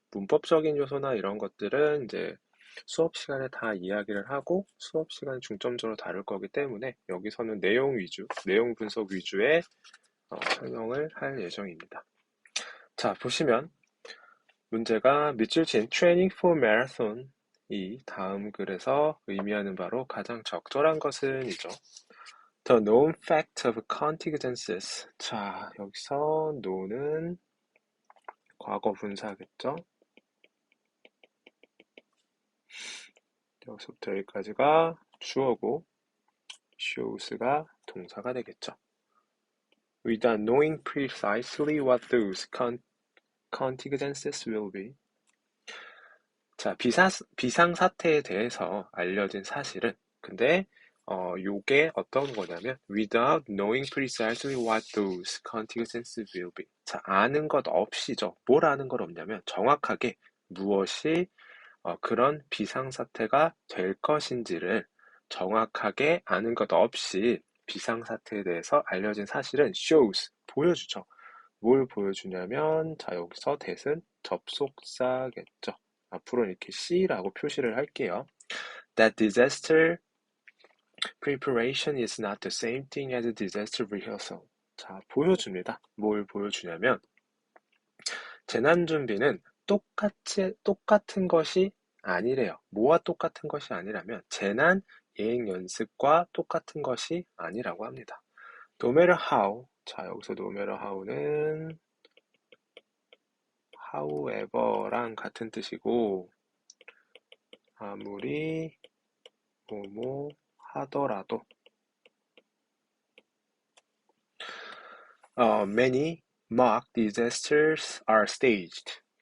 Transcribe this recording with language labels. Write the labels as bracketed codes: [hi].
[ko] 문법적인 요소나 이런 것들은 이제 수업 시간에 다 이야기를 하고 수업 시간 중점적으로 다룰 거기 때문에 여기서는 내용 위주, 내용 분석 위주의 설명을 할 예정입니다. 자, 보시면 문제가 밑줄 친 [en] Training for Marathon [ko] 이 다음 글에서 의미하는 바로 가장 적절한 것은 이죠. [en] The known fact of contingencies. [ko] 자, 여기서 know는 과거 분사겠죠. 여기서부터 여기까지가 주어고 shows가 동사가 되겠죠. [en] Without knowing precisely what those contingencies will be. [ko] 자, 비상사태에 대해서 알려진 사실은, 근데, 요게 어떤 거냐면, [en] without knowing precisely what those contingencies will be. [ko] 자, 아는 것 없이죠. 뭘 아는 것 없냐면, 정확하게 무엇이, 그런 비상사태가 될 것인지를 정확하게 아는 것 없이 비상사태에 대해서 알려진 사실은 shows, 보여주죠. 뭘 보여주냐면, 자, 여기서 that은 접속사겠죠. 앞으로 이렇게 C라고 표시를 할게요. [en] That disaster preparation is not the same thing as a disaster rehearsal. [ko] 자, 보여줍니다. 뭘 보여주냐면, 재난 준비는 똑같은 것이 아니래요. 뭐와 똑같은 것이 아니라면, 재난 예행 연습과 똑같은 것이 아니라고 합니다. [en] No matter how. [ko] 자, 여기서 [en] no matter how [ko] 는 however랑 같은 뜻이고, 아무리 뭐뭐 하더라도 [en] many mock disasters are staged.